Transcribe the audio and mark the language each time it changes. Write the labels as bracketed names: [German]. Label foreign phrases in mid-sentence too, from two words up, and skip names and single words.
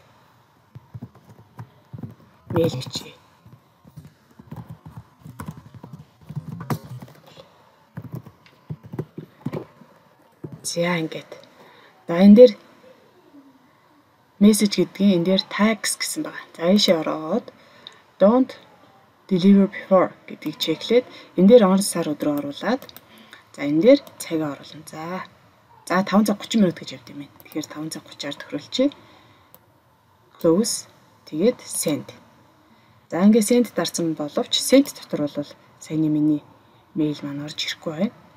[Mongolian] Мэйл бичиж. За ингээд. За энэ дээр message гэдгийг энэ дээр tags гэсэн байна. За ийшээ ороод [English] don't deliver before [Mongolian] гэдгийг чеклээд энэ дээр он сар өдрөө оруулаад за энэ дээр цагаа оруулна. За 5 цаг 30 минут гэж явд юм байна. Тэгэхээр 5 цаг 30-аар тохируулчих. Close тэгээд send. За ингээд send дарсан боловч send дотор бол саяны миний мэйл маань орж ирэхгүй байна.